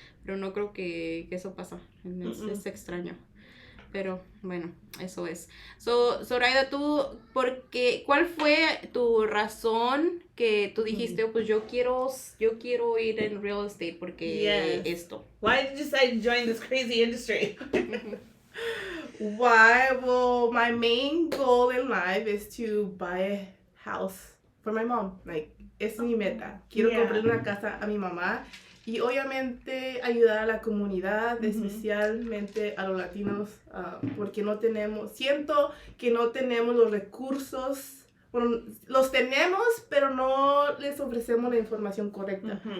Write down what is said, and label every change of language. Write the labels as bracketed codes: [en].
[es] Pero no creo que eso pasa. Es extraño. Pero bueno, eso es. Zoraida, ¿cuál fue tu razón que tú dijiste, pues yo quiero ir en real estate porque esto? [en] Why did you decide to join this crazy industry? Why? Well, my main goal in life is to buy a house for my mom. [es] Like, es mi meta. Quiero comprar una casa a mi mamá y obviamente ayudar a la comunidad, especialmente a los latinos, porque siento que no tenemos los recursos. Bueno, los tenemos, pero no les ofrecemos la información correcta.